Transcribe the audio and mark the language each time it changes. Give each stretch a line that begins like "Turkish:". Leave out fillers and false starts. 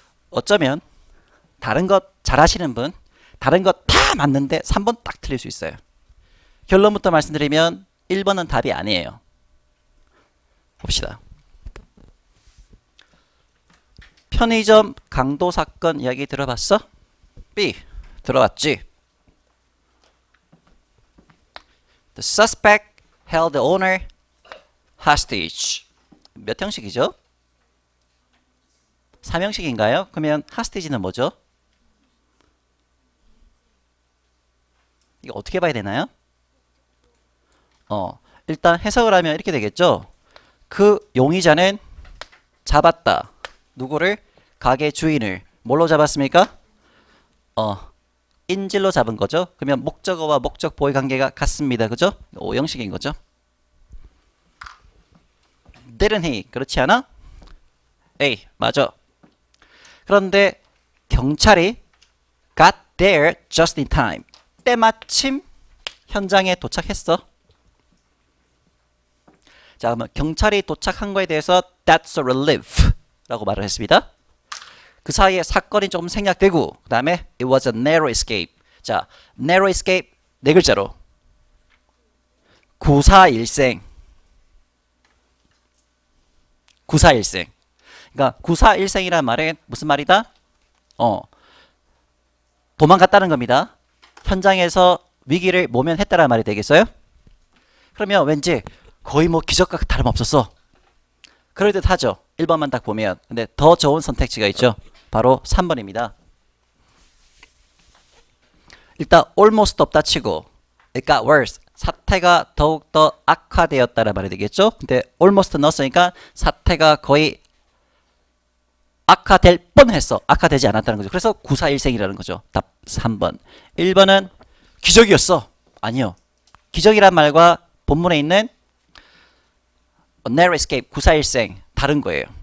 Korean: 어쩌면 다른 것 잘하시는 분 다른 것 다 맞는데 3번 딱 틀릴 수 있어요. 결론부터 말씀드리면 1번은 답이 아니에요. 봅시다. 편의점 강도 사건 이야기 들어봤어? B. 들어봤지?
English: The suspect held the owner hostage.
Korean: 몇 형식이죠? 3형식인가요? 그러면 hostage는 뭐죠? 이거 어떻게 봐야 되나요? 일단 해석을 하면 이렇게 되겠죠. 그 용의자는 잡았다. 누구를? 가게 주인을. 뭘로 잡았습니까? 인질로 잡은 거죠. 그러면 목적어와 목적 보의 관계가 같습니다. 그죠? 5형식인 거죠.
English: didn't he?
Korean: 그렇지 않아? A. 맞아. 그런데 경찰이
English: got there just in time.
Korean: 때마침 현장에 도착했어. 자, 그러면 경찰이 도착한 거에 대해서
English: that's a relief
Korean: 라고 말을 했습니다. 그 사이에 사건이 조금 생략되고 그 다음에
English: it was a narrow escape.
Korean: 자, narrow escape 네 글자로 구사일생. 구사일생. 그러니까 구사일생이란 말은 무슨 말이다? 도망갔다는 겁니다. 현장에서 위기를 모면했다는 말이 되겠어요? 그러면 왠지 거의 뭐 기적과 다름없었어. 그럴 듯 하죠. 1번만 딱 보면. 근데 더 좋은 선택지가 있죠. 바로 3번입니다. 일단 almost 없다 치고
English: it got worse.
Korean: 사태가 더욱더 악화되었다는 말이 되겠죠. 근데 almost 넣었으니까 사태가 거의 악화될 뻔했어. 악화되지 않았다는 거죠. 그래서 구사일생이라는 거죠. 답 3번. 1번은 기적이었어. 아니요. 기적이란 말과 본문에 있는 narrow escape, 구사일생 다른 거예요.